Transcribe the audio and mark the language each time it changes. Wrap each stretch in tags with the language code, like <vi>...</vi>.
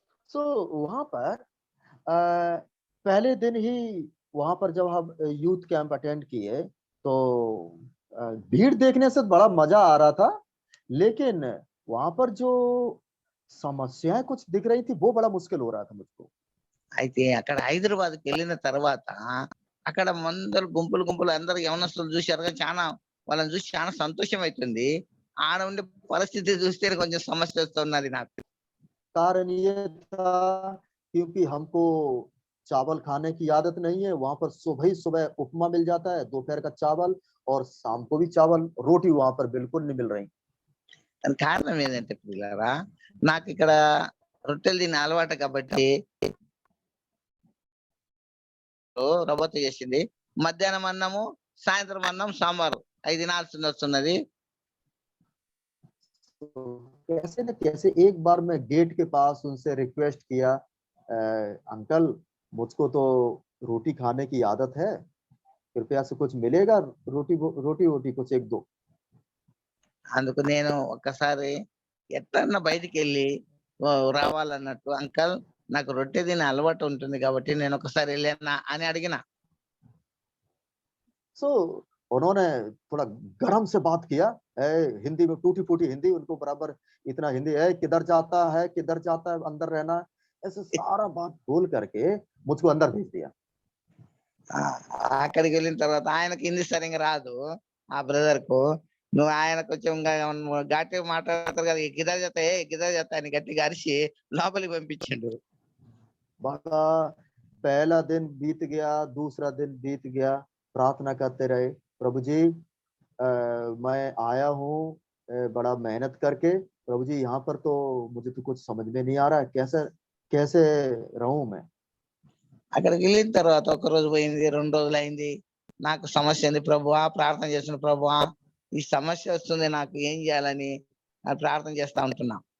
<hi>सो वहां पर पहले दिन ही वहां पर जब हम यूथ कैंप अटेंड किए तो भीड़ देखने से बड़ा मजा आ रहा था, लेकिन वहां पर जो समस्याएं कुछ दिख रही थी वो बड़ा मुश्किल हो रहा था मुझको।</hi> <te>అయితే అక్కడ హైదరాబాద్కి వెళ్ళిన తర్వాత అక్కడ మందరు గుంపులు గుంపులు అందరు యవనస్తులు చూశారు కదా, చాలా వాళ్ళని చూసి చాలా సంతోషం అవుతుంది. ఆడ ఉండే పరిస్థితి చూస్తే కొంచెం సమస్య వస్తున్నది నాకు.</te> <hi>कारण ये था क्योंकि हमको चावल खाने की आदत नहीं है। वहां पर सुबह ही सुबह उपमा मिल जाता है, दोपहर का चावल, और शाम को भी चावल, रोटी वहां पर बिल्कुल नहीं मिल रही।</hi> <te>దానికి కారణం ఏంటంటే పిల్లరా, నాకు ఇక్కడ రొట్టెలు తినే అలవాటు కాబట్టి రవ్వతో చేసింది. మధ్యాహ్నం అన్నము, సాయంత్రం అన్నం, సాంబారు అవి తినాల్సి వస్తున్నది.</te> <hi>तो कैसे न कैसे एक बार मैं गेट के पास उनसे रिक्वेस्ट किया, अंकल मुझको तो रोटी खाने की आदत है, कृपया से कुछ मिलेगा, रोटी वोटी कुछ एक दो।</hi> <te>అందుకు నేను ఒక్కసారి ఎట్లన్నా బయటికెళ్ళి రావాలన్నట్టు, అంకల్ నాకు రొట్టె తినే అలవాటు ఉంటుంది కాబట్టి నేను ఒకసారి వెళ్ళానా అని అడిగిన.</te> <hi>सो उन्होंने थोड़ा गरम से बात किया, हिंदी में टूटी फूटी हिंदी, उनको बराबर इतना हिंदी है, किधर जाता है अंदर रहना, ऐसे सारा बात बोल करके मुझको अंदर भेज दिया।</hi> <te>ఆ, అక్కడికి వెళ్ళిన తర్వాత ఆయనకి హిందీ సరిగ్గా రాదు, ఆ బ్రదర్ కు. నువ్వు ఆయన కొంచెం గట్టిగా మాట్లాడతారు కదా, గిదర్ చేస్తా అని గట్టిగా అరిసి లోపలికి పంపించిండు.</te> <hi>बाका पहला दिन बीत गया, दूसरा दिन बीत गया, प्रार्थना करते रहे, प्रभु जी मैं आया हूँ बड़ा मेहनत करके, प्रभु जी यहाँ पर तो मुझे तो कुछ समझ में नहीं आ रहा है, कैसे कैसे रहूं मैं।</hi> <te>అక్కడికి వెళ్ళిన తర్వాత ఒక రోజు పోయింది, 2 రోజులు అయింది. నాకు సమస్య ఉంది ప్రభువా, ప్రార్థన చేస్తున్న ప్రభువా, ఈ సమస్య వస్తుంది నాకు ఏం చేయాలని ప్రార్థన చేస్తా ఉంటున్నా.</te>